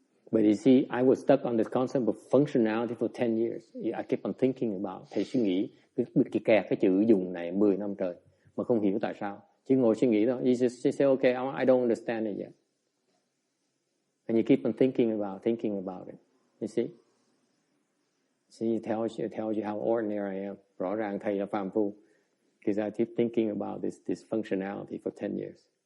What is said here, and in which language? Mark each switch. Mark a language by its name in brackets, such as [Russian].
[English] But you see, I was stuck on this concept of functionality for 10 years. I kept on thinking about. [Vietnamese] Thầy suy nghĩ, bị kẹt cái chữ dùng này 10 năm trời. Mà không hiểu tại sao. Chỉ ngồi suy nghĩ thôi. [English] You just say, okay, I don't understand it yet. And you keep on thinking about it. You see? See, it tells you how ordinary I am. [Vietnamese] Rõ ràng thầy là phàm phu. [English] Because I keep thinking about this functionality for 10 years.